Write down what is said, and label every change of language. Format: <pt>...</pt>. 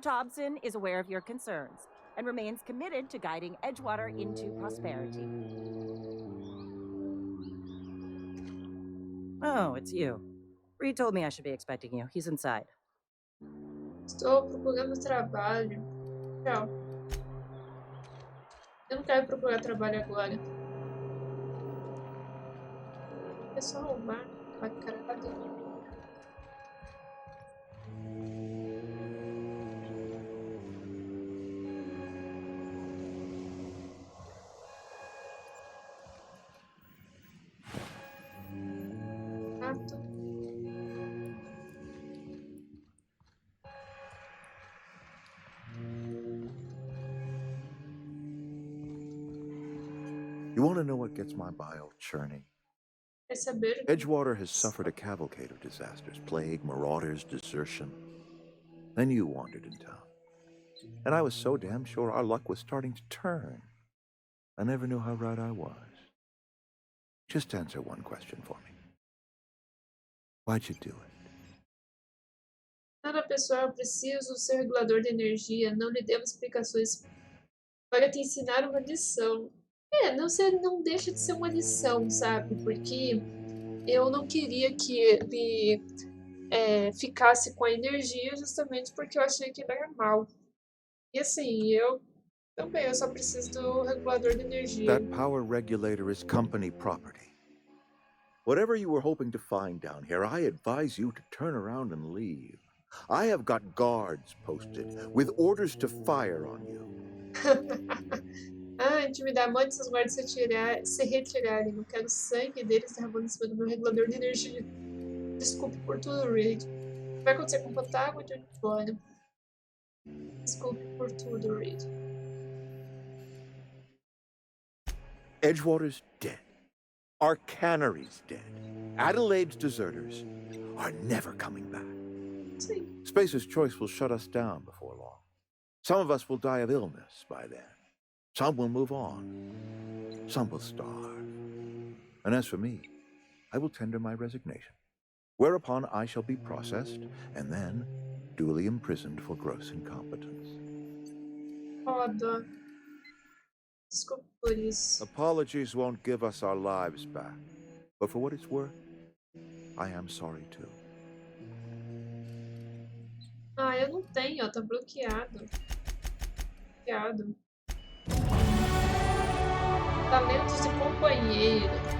<en>Thompson is aware of your concerns and remains committed to guiding Edgewater into prosperity. Oh, it's you. Reed told me I should be expecting you. He's inside.</en> <pt>Estou procurando trabalho. Tchau. Eu não quero procurar trabalho agora. É só roubar, lacrado. Rato.</pt> <en>You want to know what gets my bile churning?</en> <pt>Quer saber?</pt> <en>Edgewater has suffered a cavalcade of disasters, plague, marauders, desertion. Then you wandered in town. And I was so damn sure our luck was starting to turn. I never knew how right I was. Just answer one question for me. Why'd you do it?</en> <pt>Nada pessoal, eu preciso ser regulador de energia. Não lhe devo explicações para te ensinar uma lição. Não deixa de ser uma lição, sabe? Porque eu não queria que ele ficasse com a energia justamente porque eu achei que ele era mal. E assim, eu só preciso do regulador de energia.</pt> <en>That power regulator is company property. Whatever you were hoping to find down here, I advise you to turn around and leave. I have got guards posted with orders to fire on you.</en> <pt>Intimidar muito seus guardas se retirarem. Não quero sangue deles derramando em cima do meu regulador de energia. Desculpe por tudo, Reed. O que vai acontecer com o Potágua de onde fora? Desculpe por tudo, Reed.</pt> <en>Edgewater's dead. Our cannery's dead. Adelaide's deserters are never coming back.</en> <pt>Sim.</pt> <en>Spacer's Choice will shut us down before long. Some of us will die of illness by then. Some will move on. Some will starve. And as for me, I will tender my resignation, whereupon I shall be processed and then duly imprisoned for gross incompetence.</en> <pt>Foda. Desculpe por isso.</pt> <en>Apologies won't give us our lives back, but for what it's worth, I am sorry too.</en> <pt>Eu não tenho, ó, tá bloqueado. Bloqueado. Talentos de companheiro.</pt>